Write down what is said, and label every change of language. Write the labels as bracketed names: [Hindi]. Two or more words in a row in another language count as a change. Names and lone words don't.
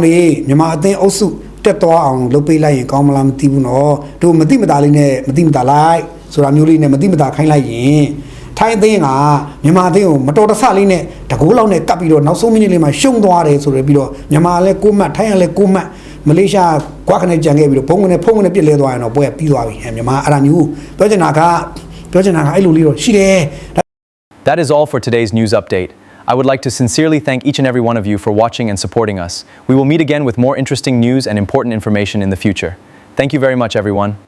[Burmese] နေမြန်မာအသင်းအုပ်စုတက်သွားအောင်လုပ်ပေးလိုက်ရင်ကောင်းမလားမသိဘူးနော်တို့မတိမတာလေးနဲ့မတိမတာလိုက်ဆိုတာမျိုးလေးနဲ့မတိမတာခိုင်းလိုက်ရင်ထိုင်းအသင်းကမြန်မာအသင်းကိုမတော်တဆလေးနဲ့တကိုးလောက်နဲ့ကပ်ပြီးတော့နောက်ဆုံးမိနစ်လေးမှာရှုံးသွားတယ်ဆိုရပြီးတော့မြန်မာလည်း6မှတ်ထိုင်းကလည်း6မှတ်မလေးရှားကွာခနဲ့ကြံခဲ့ပြီးတော့ဖုံးကနေပြစ်လဲသွားရင်တော့ပွဲပြီးသွားပြီမြန်မာအဲ့ဒါမျိုးပြောချင်တာကအဲ့လိုလေးတော့ရှိတယ် [English] That is all for today's news update. I would like to sincerely thank each and every one of you for watching and supporting us. We will meet again with more interesting news and important information in the future. Thank you very much, everyone.